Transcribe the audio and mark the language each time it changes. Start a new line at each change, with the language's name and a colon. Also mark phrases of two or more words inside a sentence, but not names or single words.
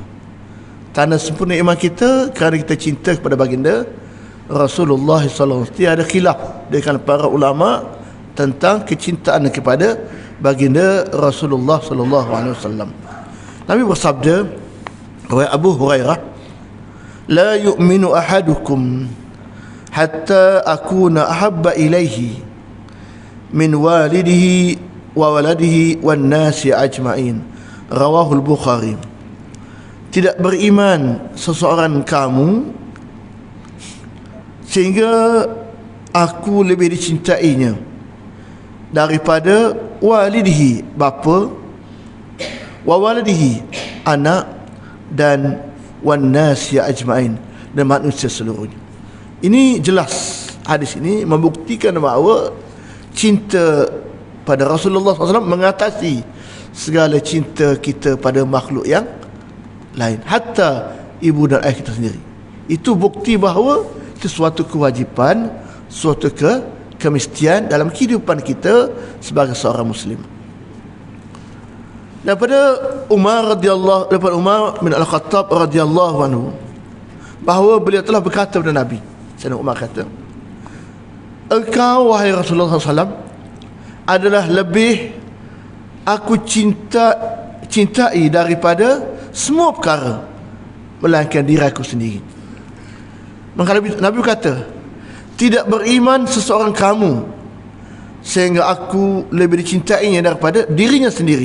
Malay: Tanda sempurna iman kita kerana kita cinta kepada baginda Rasulullah
Arabic: صلى الله عليه وسلم.
Malay: Tiada khilaf di kalangan para ulama tentang kecintaan kepada baginda Rasulullah
Arabic: صلى الله عليه وسلم.
Malay: Nabi bersabda, riwayat Abu Hurairah,
Arabic: لا يؤمن أحدكم حتى أكون أحب إليه من والده وولده والناس أجمعين. رواه البخاري.
Malay: Tidak beriman seseorang kamu sehingga aku lebih dicintainya daripada walidihi, bapa,
Arabic: وولده,
Malay: anak, dan
Arabic: والناس أجمعين,
Malay: dan manusia seluruhnya. Ini jelas, hadis ini membuktikan bahawa cinta pada Rasulullah SAW mengatasi segala cinta kita pada makhluk yang lain, hatta ibu dan ayah kita sendiri. Itu bukti bahawa itu suatu kewajipan, suatu kemestian dalam kehidupan kita sebagai seorang Muslim. Daripada Umar bin Al-Khattab
Arabic: رضي الله عنه,
Malay: bahawa beliau telah berkata kepada Nabi, Sayyidina Umar kata, engkau wahai Rasulullah SAW adalah lebih aku cintai daripada semua perkara melainkan diri aku sendiri. Maka Nabi berkata, tidak beriman seseorang kamu sehingga aku lebih dicintainya daripada dirinya sendiri.